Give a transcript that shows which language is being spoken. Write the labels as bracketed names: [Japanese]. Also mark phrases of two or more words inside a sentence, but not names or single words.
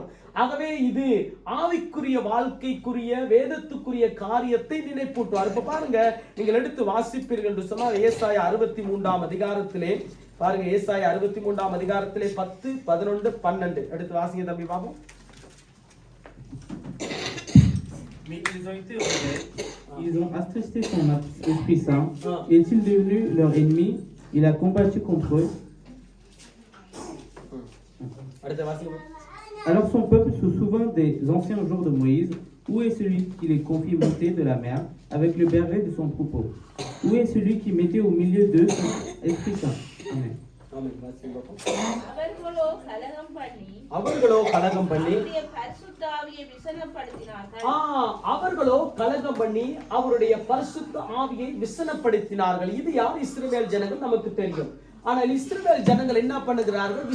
[Tamil] ஆகவே இது ஆவிக்குரிய வாழ்க்கைக்குரிய வேதத்துக்குரிய காரியத்தை நினைப்பூட்டுவார். இப்ப பாருங்க, நீங்கள் எடுத்து வாசிப்பீர்கள் என்று சொன்னால் ஏசாயா 63ஆம் அதிகாரத்திலே பாருங்க, ஏசாயா 63ஆம் அதிகாரத்திலே 10, 11, 12 எடுத்து வாசிங்க தம்பி பாப்போம். [French] Mais ils ont été rebelles. Ils ont attristé son Esprit Saint. Ah. Est-il devenu leur ennemi? Il a combattu contre eux. [Tamil] அடுத்த வாசிங்க. [French] Alors son peuple se souvint des anciens jours de Moïse. Où est celui qui les confie monter de la mer avec le berger de son troupeau? Où est celui qui mettait au milieu d'eux son Esprit Saint? Amen. [Tamil] ஆமென். வாசிங்க பாப்போம். அவர்களோ கலகம் பண்ணி அவர்களோ கலகம் பண்ணி அவருடைய பரிசுத்த ஆவியை விசனப்படுத்தினார்கள். அவர்களோ கலகம் பண்ணி அவருடைய பரிசுத்த ஆவியை விசனப்படுத்தினார்கள். இது யார்? இஸ்ரவேல் ஜனங்கள் நமக்கு தெரியும். ஆனால் இஸ்ரவேல் ஜனங்கள் என்ன பண்ணுகிறார்கள்?